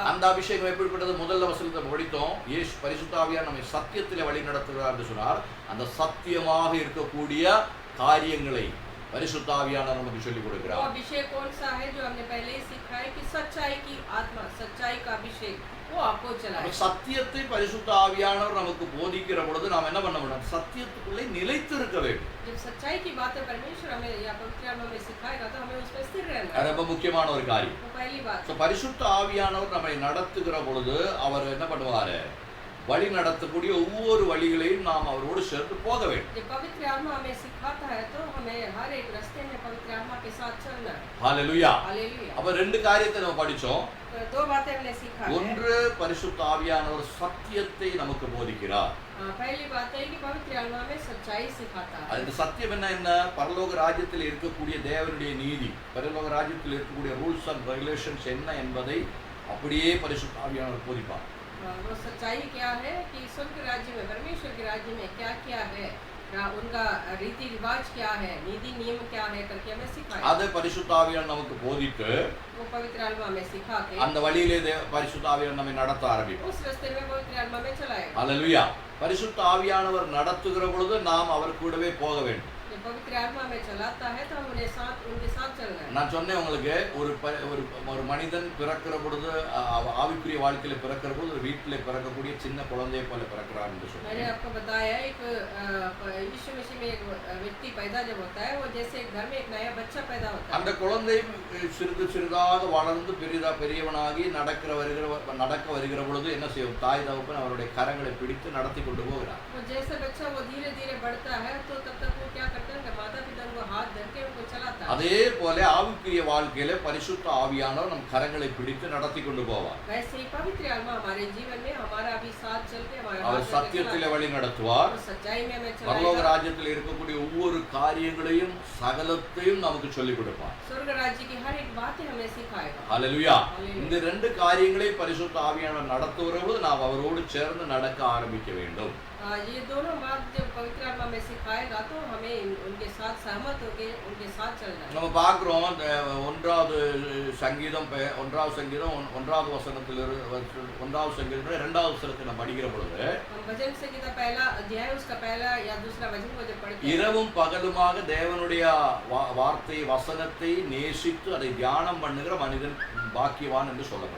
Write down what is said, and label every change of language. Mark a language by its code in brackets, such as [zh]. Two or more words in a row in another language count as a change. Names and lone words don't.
[ta] அந்த அபிஷேகம் எப்படிப்பட்டது? முதல்ல வசனத்தை படித்தோம். இயேசு பரிசுத்த ஆவியானவர் நம்மை சத்தியத்திலே வழி நடத்துகிறார் என்று சொன்னார். அந்த சத்தியமாக இருக்கக்கூடிய காரியங்களை பரிசுத்த ஆவியானவர் நமக்கு சொல்லிக் [hi] वो [ta] கொடுக்கிறார். [hi] अभिषेक कौन सा है जो हमने पहले ही सीखा है कि सच्चाई की आत्मा, सच्चाई का अभिषेक वो आपको चलाए. [ta] சத்தியத்தை பரிசுத்த ஆவியானவர் நமக்கு போதிக்கிற பொழுது நாம் என்ன பண்ண வேண்டும்? சத்தியத்துக்குள்ளே நிலைத்திருக்க வேண்டும். [hi] जब सच्चाई की बातें परमेश्वर हमें या पवित्र आत्मा हमें सिखाएगा तो हमें उसमें स्थिर रहना [ta] அது [hi] है. [ta] ரொம்ப முக்கியமான ஒரு காரியம். [hi] वो पहली बात. [ta] So, பரிசுத்த ஆவியானவர் நம்மை நடத்துகிற பொழுது அவர் என்ன பண்ணுவாரு? வழி நடத்தக்கூடிய ஒவ்வொரு வழிகளையும் நாம் அவரோடு சேர்த்து போக வேண்டும். [hi] जब पवित्र आत्मा हमें सिखाता है तो हमें हर एक रास्ते में पवित्र आत्मा के साथ चलना है. [ta] ஹalleluya. [hi] हालेलुया. [ta] அப்ப ரெண்டு காரியத்தை நம்ம படிச்சோம். [hi] तो दो बातें हमने सीखा है. [ta] ஒன்று, பரிசுத்த ஆவியானவர் சத்தியத்தை நமக்கு போதிக்கிறார். [hi] पहली बात है कि पवित्र आत्मा में सच्चाई सिखाता है. [ta] அந்த சத்தியம் என்ன? பரலோக ராஜ்யத்தில் இருக்கக்கூடிய தேவனுடைய நீதி, பரலோக ராஜ்யத்தில் இருக்கக்கூடிய [en] rules and regulations [ta] என்ன என்பதை அப்படியே பரிசுத்த ஆவியானவர் போதிப்பார். [hi] वो सच्चाई क्या है कि स्वर्ग राज्य में, परमेश्वर के राज्य में क्या क्या है, उनका रीति रिवाज क्या है, नीति नियम क्या है करके हमें सिखाया. [ta] அதை பரிசுத்த ஆவியானவர் நமக்கு போதித்து [hi] वो पवित्र आत्मा हमें सिखा के [ta] அந்த வழியிலே பரிசுத்த ஆவியானவர் நம்மை நடத்த ஆரம்பிப்பார். [hi] उस रास्ते में पवित्र आत्मा में चलाएगा. [ta] ஹalleluya. பரிசுத்த ஆவியானவர் நடத்துகிற பொழுது நாம் அவர் கூடவே போக வேண்டும். [hi] जब पवित्र आत्मा में चलाता है तो हम उनके साथ चलना है. [ta] நான் சொன்னேன் உங்களுக்கு, ஒரு மனிதன் பிறக்கிற பொழுது ஆவிக்குரிய வாழ்க்கையில பிறக்கிற பொழுது ஒரு வீட்டிலே பிறக்கக்கூடிய சின்ன குழந்தையை போல பிறக்கிறார் என்று [hi] मैंने [ta] சொன்னேன். [hi] आपको बताया एक यीशु मसीह में एक व्यक्ति पैदा जब होता है वो जैसे एक घर में एक नया बच्चा पैदा होता है. [ta] அந்த குழந்தை சிறிது சிறிதாக வளர்ந்து பெரியவனாகி நடக்க வருகிற பொழுது என்ன செய்யும்? தாய் தகப்பன் அவருடைய கரங்களை பிடித்து நடத்தி கொண்டு போகிறார். [hi] वो जैसे बच्चा वो धीरे धीरे बढ़ता है तो तब तक वो क्या करते हैं कि माता पिता उनको हाथ धर के उनको चलाता है. [ta] அதே போல ஆவிக்குரிய வாழ்க்கையில பரிசுத்த ஆவியானவர் நம் கரங்களை பிடித்து நடத்தி கொண்டு போவார். [hi] वैसे ही पवित्र आत्मा हमारे जीवन में हमारा भी साथ चल के हमारे [ta] அவர் [hi] हाथ [ta] சத்தியத்திலே [hi] चलाता [ta] வழி நடத்துவார். [hi] है. सच्चाई में हमें [ta] பரலோக [hi] चलाएगा. [ta] ராஜ்யத்தில் இருக்கக்கூடிய ஒவ்வொரு காரியங்களையும் சகலத்தையும் நமக்கு சொல்லிக் கொடுப்பார். [hi] स्वर्ग राज्य की हर एक बातें हमें सिखाएगा. [ta] ஹalleluya. ஹalleluya. இந்த ரெண்டு காரியங்களை பரிசுத்த ஆவியானவர் நடத்துகிற பொழுது நாம் அவரோடு சேர்ந்து நடக்க ஆரம்பிக்க வேண்டும். [hi] ये दोनों बात जब पवित्र आत्मा में सिखाएगा तो हमें उनके साथ सहमत होकर उनके साथ चलना है. [ta] நம்ம பார்க்கிறோம், ஒன்றாவது சங்கீதம் 1வது வசனத்தில் 1வது சங்கீதம் 2வது வசனத்தை நாம் படிக்கிற பொழுது [hi] हम भजन संगीता पहला अध्याय उसका पहला या दूसरा वचन को जब पढ़ते हैं [ta] இரவும் பகலுமாக தேவனுடைய வார்த்தை வசனத்தை நேசித்து அதை தியானம் பண்ணுகிற மனிதன் பாக்கியவான் என்று சொல்லப்படும்.